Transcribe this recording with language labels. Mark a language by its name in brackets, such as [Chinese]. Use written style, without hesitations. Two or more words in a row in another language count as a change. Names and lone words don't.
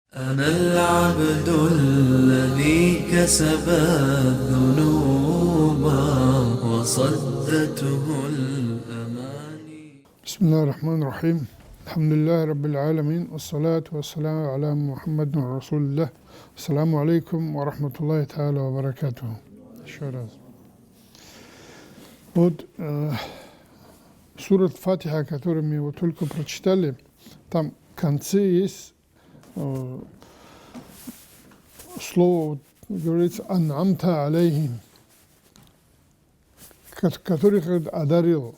[Arabic] أنا العبد الذي كسب الذنوب وصدته الأماني. بسم الله الرحمن الرحيم. الحمد لله رب العالمين والصلاة والسلام على محمد رسول الله. السلام عليكم ورحمة الله تعالى وبركاته. [Russian] Еще Вот сура Фатиха, которую мы вот только прочитали, там в конце есть слово, говорится, [Arabic] «أنعمت عليهم», [Russian] которых одарил.